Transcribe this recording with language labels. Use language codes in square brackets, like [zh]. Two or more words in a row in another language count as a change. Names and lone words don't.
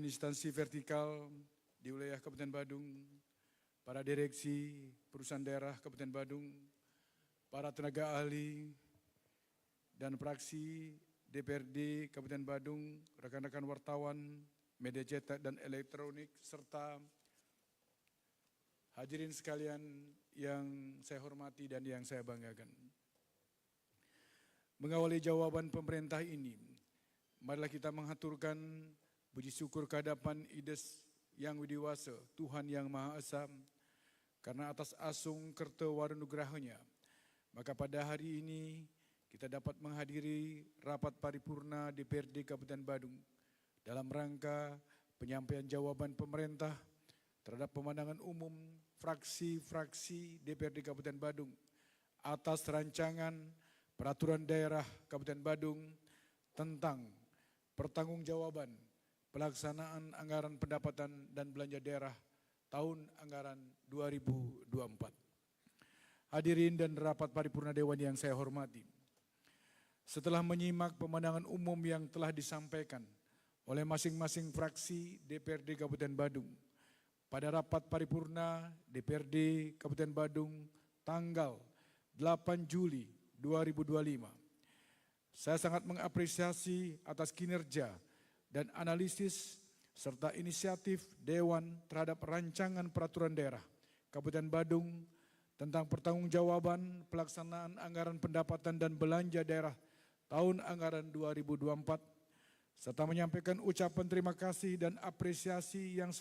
[id] instansi vertikal di wilayah Kabupaten Badung, para direksi perusahaan daerah Kabupaten Badung, para tenaga ahli dan praksi DPRD Kabupaten Badung, rekan-rekan wartawan, media cetak dan elektronik, serta hadirin sekalian yang saya hormati dan yang saya banggakan. Mengawali jawaban pemerintah ini, marilah kita menghaturkan puji syukur kehadapan Ide Yang Widi Wasa, Tuhan Yang Maha Esa, karena atas [ban] asung kerta warunugrahanya, [id] maka pada hari ini kita dapat menghadiri rapat paripurna DPRD Kabupaten Badung dalam rangka penyampaian jawaban pemerintah terhadap pemandangan umum fraksi-fraksi DPRD Kabupaten Badung atas rancangan peraturan daerah Kabupaten Badung tentang pertanggungjawaban pelaksanaan anggaran pendapatan dan belanja daerah tahun anggaran 2024. Hadirin dan rapat paripurna Dewan yang saya hormati, setelah menyimak pemandangan umum yang telah disampaikan oleh masing-masing fraksi DPRD Kabupaten Badung pada rapat paripurna DPRD Kabupaten Badung tanggal 8 Juli 2025. Saya sangat mengapresiasi atas kinerja dan analisis serta inisiatif Dewan terhadap rancangan peraturan daerah Kabupaten Badung tentang pertanggungjawaban pelaksanaan anggaran pendapatan dan belanja daerah tahun anggaran 2024, serta menyampaikan ucapan terima kasih dan apresiasi yang